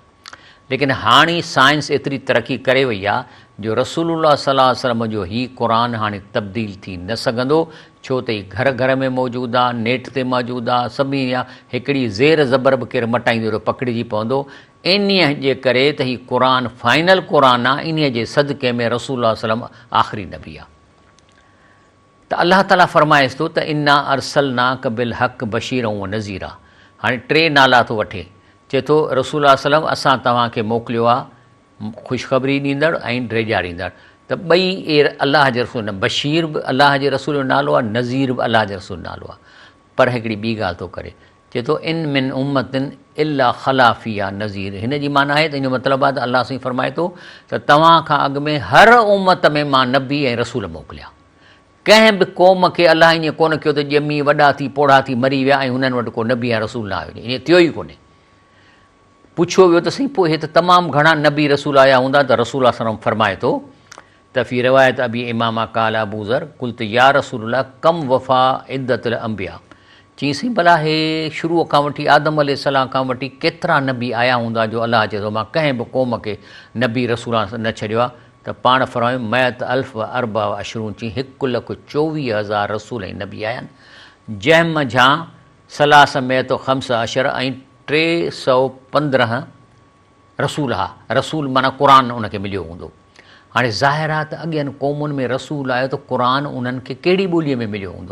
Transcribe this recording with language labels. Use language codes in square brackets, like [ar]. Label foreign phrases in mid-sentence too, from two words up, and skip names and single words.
[sd] लेकिन हाणे साइंस एतिरी तरक़ी करे वई आहे जो रसूलुल्लाह [ar] صلى الله عليه وسلم [sd] जो हीउ क़ुरान हाणे तब्दील थी न सघंदो, छो त हीउ घर घर में मौजूदु आहे, नेट ते मौजूदु आहे, सभिनी आहे, हिकिड़ी ज़ेर ज़बर बि केरु मटाईंदो त पकिड़िजी पवंदो। इन्हीअ जे करे त हीउ क़ुरान फाइनल क़ुरान आहे, इन्हीअ जे सदक़े में रसूलुल्लाह [ar] صلى الله عليه وسلم [sd] आख़िरी नबी आहे। त अलाह ताला फरमाएसि थो त [ar] إنا أرسلناك بالحق بشيرا ونذيرا. [sd] हाणे टे नाला थो वठे, चए थो रसूलुल्लाह [ar] صلى الله عليه وسلم [sd] असां तव्हांखे मोकिलियो आहे ख़ुशख़बरी ॾींदड़ ऐं ड्रेजा ॾींदड़। त ॿई अलाह जे रसूल, बशीर बि अलाह जे रसूल जो नालो आहे, नज़ीर बि अलाह जे रसूल जो नालो आहे। पर हिकिड़ी ॿी ॻाल्हि थो करे, चए थो [ar] إن من أمة إلا خلا فيها [sd] आहे नज़ीर। हिन जी माना आहे त इन जो मतिलबु आहे त अलाह साईं फरमाए थो त तव्हां खां अॻु में हर उम्मत में मां नबी ऐं रसूल मोकिलिया। कंहिं बि क़ौम खे अलाह ईअं कोन कयो त ॼमी वॾा थी पोढ़ा थी मरी विया ऐं हुननि वटि को नबी ऐं रसूल न आयो, ईअं थियो ई कोन्हे। पुछियो वियो त सही पोइ हे त तमामु घणा नबी रसूल आया हूंदा, त रसूल [ar] صلى الله عليه وسلم [sd] फरमाए थो त [ar] في رواية أبي أمامة قال أبو ذر قلت يا رسول الله كم وفاء عدة الأنبياء. [sd] चई साईं भला हे शुरूअ खां वठी आदम अलैहिस्सलाम खां वठी केतिरा नबी आया हूंदा जो अलाह चए थो मां कंहिं बि क़ौम खे नबी रसूल न छॾियो आहे। त पाण फरमायो [ar] مائة ألف وأربعة وعشرون, [sd] चई 1,24,000 रसूल ऐं नबी आया आहिनि, जंहिं मंझां [ar] ثلاث مائة خمسة عشر [sd] ऐं 315 रसूल हा। रसूल माना क़ुरान उनखे मिलियो हूंदो। हाणे ज़ाहिर आहे त अॻियनि क़ौमुनि में रसूल आयो त क़ुरान उन्हनि खे कहिड़ी ॿोलीअ में मिलियो हूंदो?